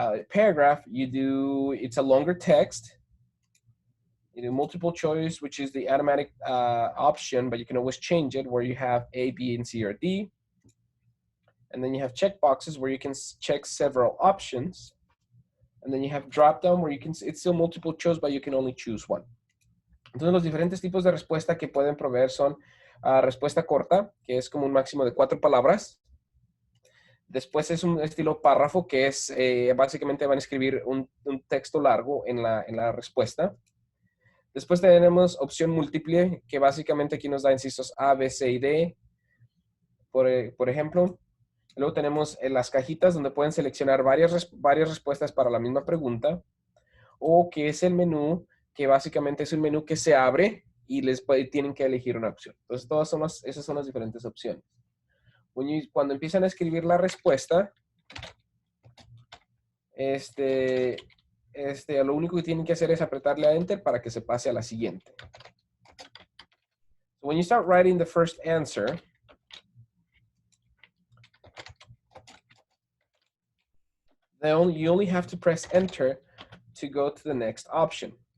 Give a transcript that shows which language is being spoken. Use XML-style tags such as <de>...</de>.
<en>Paragraph, it's a longer text. You do multiple choice, which is the automatic option, but you can always change it where you have A, B, and C, or D. And then you have checkboxes where you can check several options. And then you have drop down where it's still multiple choice, but you can only choose one.</en> <es>Entonces los diferentes tipos de respuesta que pueden proveer son respuesta corta, que es como un máximo de 4 palabras. Después es un estilo párrafo, que es básicamente van a escribir un texto largo en la respuesta. Después tenemos opción múltiple, que básicamente aquí nos da incisos A, B, C y D, por ejemplo. Luego tenemos las cajitas donde pueden seleccionar varias respuestas para la misma pregunta, o que es el menú, que básicamente es un menú que se abre y tienen que elegir una opción. Entonces, esas son las diferentes opciones. Cuando empiezan a escribir la respuesta, lo único que tienen que hacer es apretarle a Enter para que se pase a la siguiente.</es> <en>So when you start writing the first answer, you only have to press Enter to go to the next option.</en>